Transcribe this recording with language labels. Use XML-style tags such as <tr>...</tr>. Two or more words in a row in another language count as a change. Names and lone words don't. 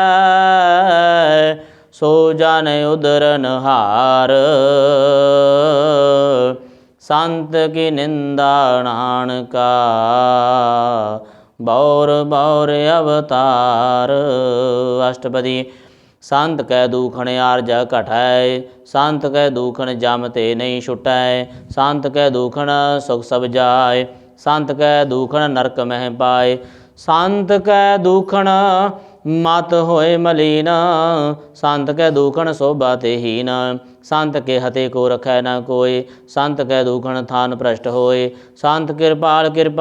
<bra>ਸੋ ਜਨ ਉਦਰਨ ਹਾਰ। ਸੰਤ ਕੀ ਨਿੰਦਾ ਨਾਨਕਾ। ਬੌਰ ਬੌਰ ਅਵਤਾਰ। ਅਸ਼ਟਪਦੀ। संत कै दुखण आरज घटै, संत कै दुखण जम ते नहीं छुटै, संत कै दुखण सुख सब जाय, संत कै दुखण नरक मह पाए, संत कै दुखण मत होए मलीन, संत कै दुखण शोभा ते हीन, संत के हते को रखै न कोय, संत कै दुखण थान भ्रष्ट होए, संत कृपाल कृपा</bra>